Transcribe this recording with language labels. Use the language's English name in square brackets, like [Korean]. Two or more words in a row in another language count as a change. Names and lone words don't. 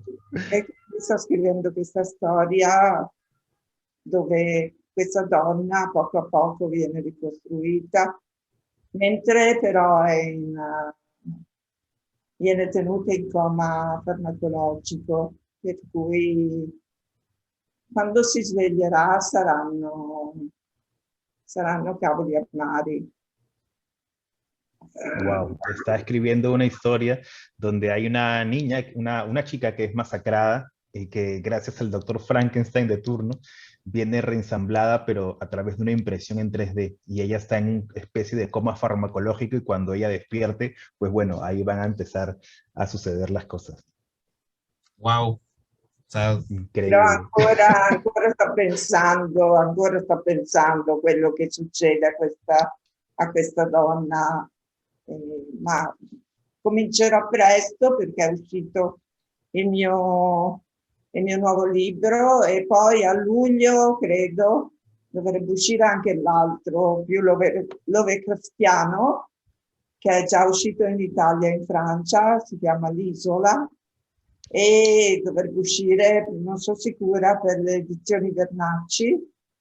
[Italian] E quindi sto scrivendo questa storia dove questa donna poco a poco viene ricostruita, mentre però viene tenuta in coma farmacologico, per cui quando si sveglierà saranno cavoli amari. [Spanish] Wow, está escribiendo una historia donde hay una niña, una chica que es masacrada y que gracias al doctor Frankenstein de turno viene reensamblada, pero a través de una impresión en 3D, y ella está en una especie de coma farmacológico, y cuando ella despierte, pues bueno, ahí van a empezar a suceder las cosas. Wow. O sea, [Italian] Però [Spanish] increíble. [Italian] ancora sto pensando quello che succede a questa donna, ma comincerò presto perché è uscito il mio nuovo libro, e poi a luglio, credo, dovrebbe uscire anche l'altro, più Lovecraftiano, che è già uscito in Italia e in Francia, si chiama L'Isola, e dovrebbe uscire, non sono sicura, per le edizioni Vernacci.